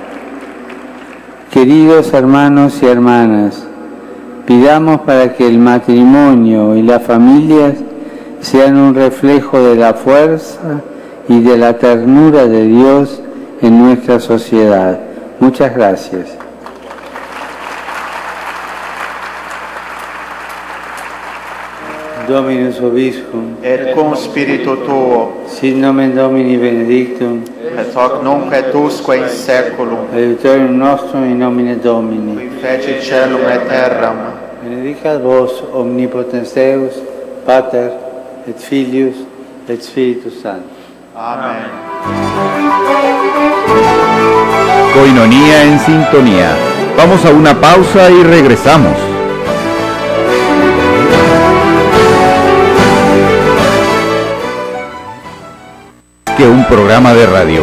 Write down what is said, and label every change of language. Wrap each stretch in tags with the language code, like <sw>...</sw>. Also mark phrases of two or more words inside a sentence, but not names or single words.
<es>Queridos hermanos y hermanas, pidamos para que el matrimonio y las familias sean un reflejo de la fuerza y de la ternura de Dios en nuestra sociedad. Muchas gracias.</es> <la>Dominus Vobiscum, et cum spiritu tuo, sit nomen Domini benedictum, et hoc nunc et usque in saeculum, aiutorium nostrum in nomine Domini, qui feci caelum et terram. benedicat vos omnipotens Deus, Pater, et Filius, et Spiritus Sanctus.</la> <es>Amén. Coinonía en sintonía. Vamos a una pausa y regresamos. Que un programa de radio.</es>